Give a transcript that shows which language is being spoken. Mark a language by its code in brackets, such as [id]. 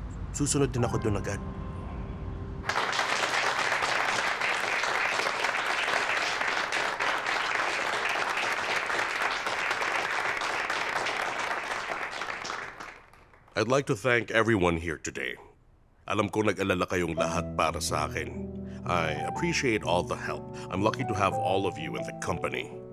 [tl] Susunod din ako doon agad. [en] I'd like to thank everyone here today. [tl] Alam ko nag-alala kayong lahat para sa akin. [en] I appreciate all the help. I'm lucky to have all of you in the company.